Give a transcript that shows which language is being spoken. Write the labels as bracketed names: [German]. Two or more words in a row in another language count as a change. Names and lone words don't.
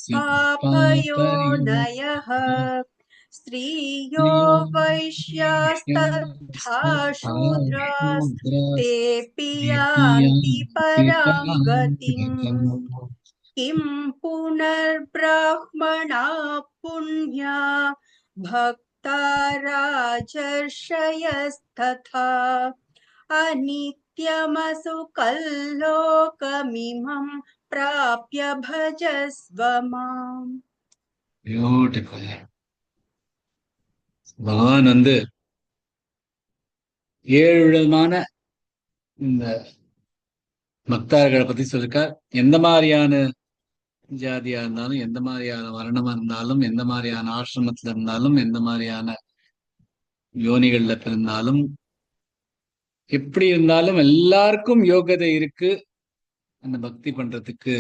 [Sanskrit] पापयोनयः स्त्रियो वैश्यास्तथा शूद्रास्तेऽपि यान्ति परां गतिम् किं पुनर्ब्राह्मणा पुण्या भक्ता राजर्षयस्तथा अनित्यमसुकल्लोकमिमं प्राप्य भजस्व माम्. [Tamil] பியூட்டிஃபுல். பகவான் 7 விதமான இந்த பக்தர்களை பத்தி சொல்லிருக்கார். எந்த மாதிரியான ஜாதியா இருந்தாலும், எந்த மாதிரியான வர்ணமா இருந்தாலும், எந்த மாதிரியான ஆசிரமத்துல இருந்தாலும், எந்த மாதிரியான யோனிகள்ல பிறந்தாலும், எப்படி இருந்தாலும் எல்லாருக்கும் யோகதை இருக்கு அந்த பக்தி பண்றதுக்கு.